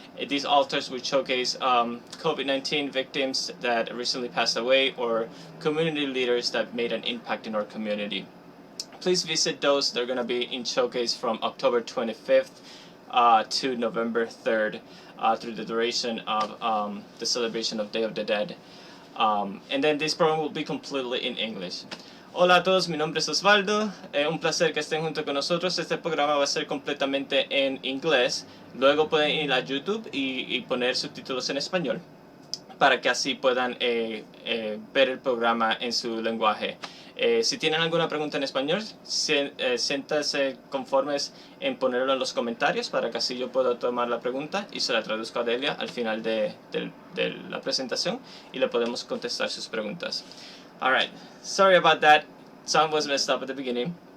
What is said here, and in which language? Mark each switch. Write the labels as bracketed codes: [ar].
[en] These altars will showcase COVID-19 victims that recently passed away or community leaders that made an impact in our community. Please visit those. They're going to be in showcase from October 25th to November 3rd through the duration of the celebration of Day of the Dead. And then this program will be completely in English. [es] Hola a todos, mi nombre es Osvaldo. Un placer que estén junto con nosotros. Este programa va a ser completamente en inglés. Luego pueden ir a YouTube y poner subtítulos en español para que así puedan ver el programa en su lenguaje. Si tienen alguna pregunta en español, siéntanse conformes en ponerlo en los comentarios para que así yo pueda tomar la pregunta y se la traduzco a Delia al final de la presentación y le podemos contestar sus preguntas. [en] Alright, sorry about that. Sound was messed up at the beginning.